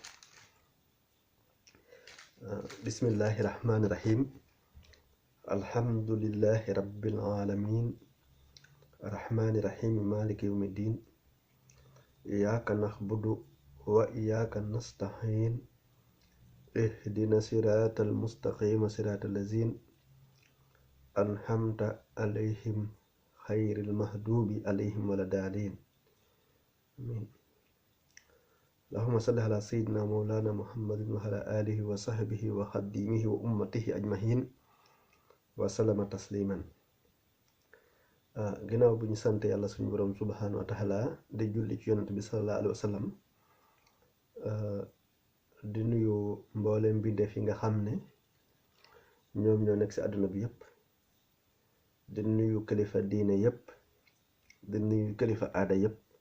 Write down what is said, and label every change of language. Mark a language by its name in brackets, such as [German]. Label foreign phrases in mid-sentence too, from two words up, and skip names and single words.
[Arabic] بسم الله الرحمن الرحيم الحمد لله رب العالمين الرحمن الرحيم مالك يوم الدين إياك نعبد وإياك نستعين اهدنا الصراط المستقيم صراط الذين أنعمت عليهم غير المغضوب عليهم ولا الضالين آمين. اللهم صل على سيدنا مولانا محمد وعلى آله وصحبه وخديمه وأمته أجمعين وسلم تسليما. [Wolof] ginnaaw bu ñu sant yàlla suñu borom [Arabic] سبحانه وتعالى [Wolof] di julli ci yonent bi [Arabic] صلى الله عليه وسلم [Wolof] di nuyu mboolem mbindeef yi nga xam ne ñoom ñoo nekk ci àdduna bi yépp, di nuyu kilifa diine yépp, di nuyu kilifa aada yépp.